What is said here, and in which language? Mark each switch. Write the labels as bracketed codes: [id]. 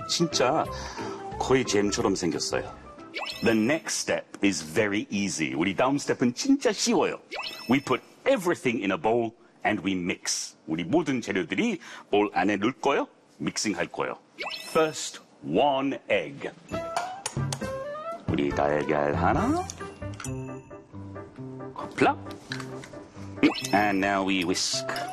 [ko] 진짜 거의 잼처럼 생겼어요. [en] The next step is very easy. [ko] 우리 다음 스텝은 진짜 쉬워요. [en] We put everything in a bowl and we mix. [ko] 우리 모든 재료들이 볼 안에 넣을 거예요. 믹싱할 거예요. [en] First, one egg. [ko] 우리 달걀 하나. [en] Plop. And now we whisk.